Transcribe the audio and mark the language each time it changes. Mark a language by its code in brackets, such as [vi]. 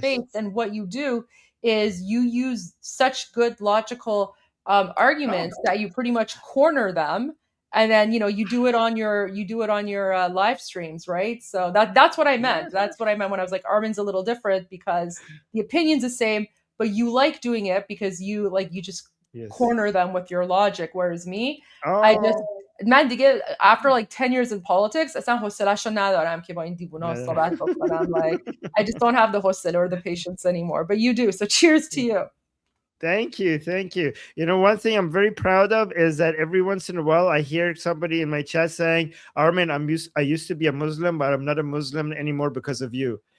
[en] debates, and what you do is you use such good logical arguments that you pretty much corner them, and then you do it on your live streams, right? So that's what I meant. That's what I meant when I was like, Armin's a little different because the opinion's the same, but you like doing it because you just Yes. corner them with your logic. Whereas me, Oh. I just [fa] من دیگه [en] after like 10 years in politics [fa] اصلا حوصله‌شو ندارم که با این دیوونا صحبت بکنم. [en] Like I just don't have the حوصله or the patience anymore, but you do. So cheers to you. Thank you. Thank you. One thing I'm very proud of is that every once in a while I hear somebody in my chat saying, Armin, I used to be a Muslim, but I'm not a Muslim anymore because of you.